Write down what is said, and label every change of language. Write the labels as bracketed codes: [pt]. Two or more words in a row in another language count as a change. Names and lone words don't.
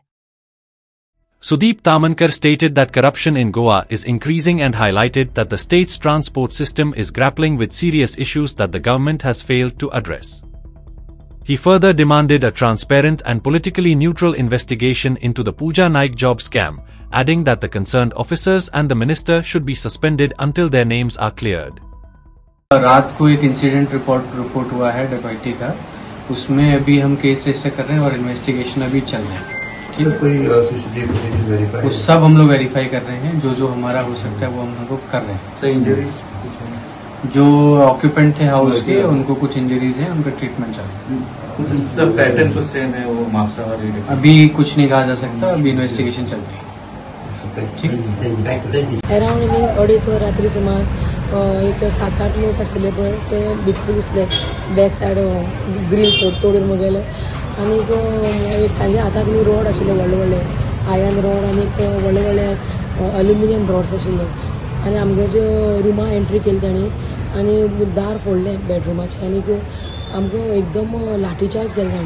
[en] Sudeep Tamankar stated that corruption in Goa is increasing and highlighted that the state's transport system is grappling with serious issues that the government has failed to address. He further demanded a transparent and politically neutral investigation into the Pooja Naik job scam, adding that the concerned officers and the minister should be suspended until their names are cleared. [hi] रात को एक [en] incident report [hi] हुआ है डकैती का, उसमें अभी हम [en] case register [hi] कर रहे हैं और इन्वेस्टिगेशन अभी चल रहा है। ठीक है, कोई [en] CCTV verify, [hi] वो सब हम लोग वेरीफाई कर रहे हैं, जो हमारा हो सकता है वो हम लोग कर रहे हैं। [en] sir injuries [hi] जो ऑक्यूपेंट थे हाउस के, उनको कुछ इंजरीज हैं, उनका ट्रीटमेंट चल रहा है। सब पैटर्न कुछ सेम है, वो मार्क्स अभी कुछ नहीं कहा जा सकता, अभी इन्वेस्टिगेशन चल रही है। [kok] अराउंड 2:30 रात्री सुमार एक 7-8 लोक आशिल्ले पळय ते भितूर घुसले, [en] back side grill [kok] तोडून मुगेले आनी तांच्या हाताक न्ही रोड आशिल्ले व्हडले व्हडले [en] iron rod [kok] आनी व्हडले व्हडले [en] aluminium rods [kok] आशिल्ले आनी आमगे रुमा एंट्री केली तांणी आनी दार फोडले बेडरुमाचे आनी आमकां एकदम लाठीचार्ज केलो तांणी।